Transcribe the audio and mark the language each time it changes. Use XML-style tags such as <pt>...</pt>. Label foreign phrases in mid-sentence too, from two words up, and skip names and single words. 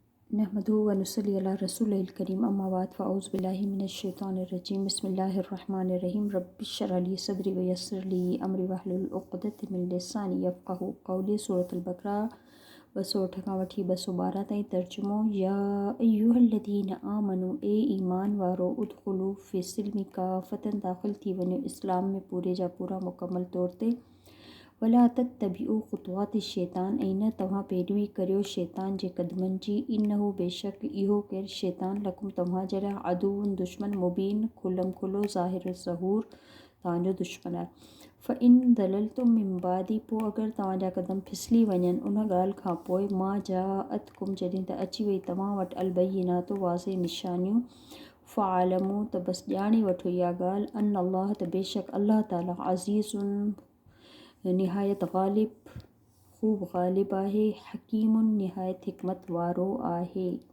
<ar>نحمده ونصلي على رسوله الكريم أما بعد فأعوذ بالله من الشيطان الرجيم بسم الله الرحمن الرحيم رب اشرح لي صدري ويسر لي أمري واحلل عقدة من لساني يفقهوا قولي.</ar> <sd>सूरतुल बक़रा 258 वठी 212 ताईं तर्जुमो।</sd> <ar>يا أيها الذين آمنوا</ar> <sd>ए ईमान वारो</sd> <ar>ادخلوا في السلم كافة</ar> <sd>दाख़िल थी वञो इस्लाम में पूरे जा पूरा मुकम्मल तौर ते।</sd> <ar>ولا تتبعوا خطوات الشيطان</ar> <sd>ऐं न तव्हां पैरवी करियो शैतान जे क़दमनि जी। इन्नहु बेशक इहो केरु शैतान लकुम तव्हां जे लाइ अदुव्वुन दुश्मन मुबीन खुलम खुलो ज़ाहिर ज़हूर तव्हांजो दुश्मन आहे।</sd> <ar>فإن زللتم من بعد</ar> <sd>पोइ अगरि तव्हांजा क़दम फिसली वञनि उन ॻाल्हि खां पोइ</sd> <ar>ما جاءتكم</ar> <sd>जॾहिं त अची वई तव्हां वटि अलबय्यिनातु वाज़े निशानियूं। फ़अलमू त बसि ॼाणे वठो इहा ॻाल्हि</sd> <ar>أن الله</ar> <sd>त बेशक अल्लाह ताला अज़ीज़ुन निहायत ग़ालिब ख़ूब ग़ालिब आहे हकीमुन निहायत हिकमत वारो आहे।</sd>